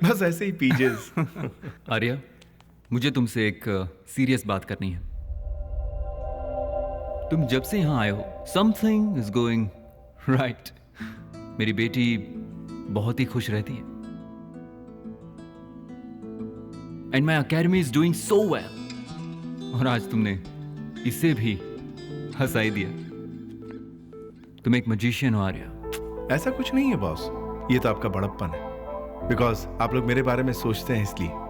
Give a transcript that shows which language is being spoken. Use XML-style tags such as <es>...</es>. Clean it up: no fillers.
<hi>बस ऐसे ही पीजेस। आर्या, मुझे तुमसे एक सीरियस बात करनी है। तुम जब से यहाँ आए हो,</hi> <en>something is going right.</en> <hi>मेरी बेटी बहुत ही खुश रहती है।</hi> <en>And my academy is doing so well.</en> <hi>और आज तुमने इसे भी हंसाई दिया। तुम एक मजिशियन हो आर्या। ऐसा कुछ नहीं है बॉस, ये तो आपका बड़प्पन है। बिकॉज आप लोग मेरे बारे में सोचते हैं इसलिए।</hi>